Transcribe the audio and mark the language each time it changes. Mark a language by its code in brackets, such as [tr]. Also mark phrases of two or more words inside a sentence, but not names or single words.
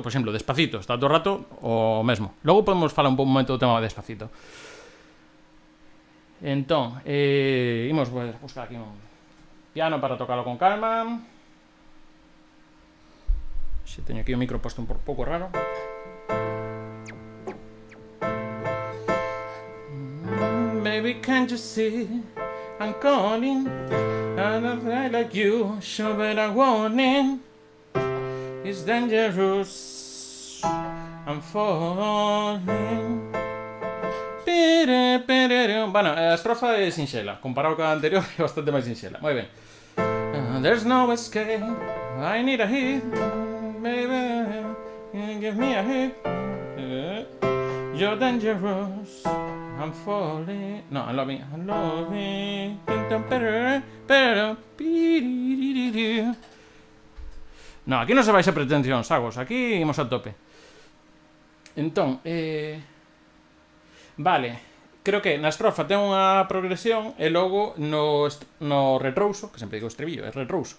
[gl] Por exemplo, Despacito, está todo o rato o mesmo. Logo podemos falar un momento do tema de Despacito. Entón, imos buscar aquí un piano para tocarlo con calma. Se teño aquí o micro posto un pouco raro. [en] Baby, can't you see I'm calling? I don't feel like you, sure but I warning. It's dangerous, I'm falling. [gl] Bueno, a estrofa é sinxela. Comparado con a anterior é bastante máis sinxela. Moi ben. [en] There's no escape, I need a hit. Baby, give me a hit. You're dangerous, I'm falling. No, I'm loving. [gl] No, aquí non se vai a pretensión, sagos. Aquí imos a tope. Entón, vale. Creo que na estrofa ten unha progresión e logo no retrouso, que sempre digo estribillo, é retrouso.